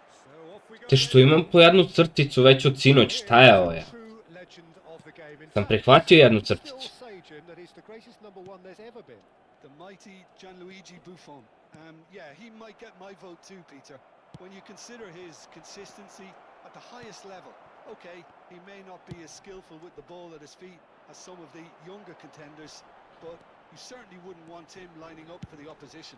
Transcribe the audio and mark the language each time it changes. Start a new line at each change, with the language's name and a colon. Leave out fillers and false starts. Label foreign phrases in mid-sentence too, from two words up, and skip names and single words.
Serbian: Te što imam po jednu crticu već od sinoć, šta je ovo ja? Sam prihvatio jednu crticu.
English: The mighty Gianluigi Buffon. Yeah, he might get my vote too, Peter. When you consider his consistency at the highest level, okay, he may not be as skillful with the ball at his feet as some of the younger contenders, but you certainly wouldn't want him lining up for the opposition.